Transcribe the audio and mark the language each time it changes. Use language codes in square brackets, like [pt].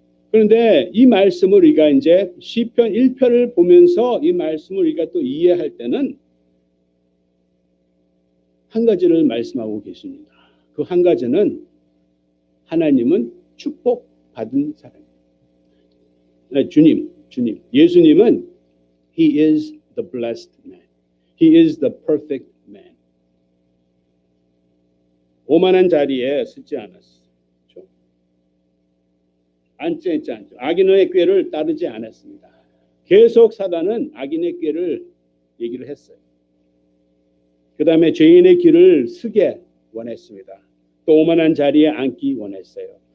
[ko] 그런데 이 말씀을 우리가 이제 시편 1편을 보면서 이 말씀을 우리가 또 이해할 때는 한 가지를 말씀하고 계십니다. 그 한 가지는 하나님은 축복받은 사람입니다. [en] 주님, 예수님은 He is the blessed man. He is the perfect man. [ko] 오만한 자리에 서지 않았어. 그렇죠? 앉지 않죠. 악인의 꾀를 따르지 않았습니다. 계속 사단은 악인의 꾀를 얘기를 했어요. 그 다음에 죄인의 길을 쓰게 원했습니다. 또 오만한 자리에 앉기 원했어요.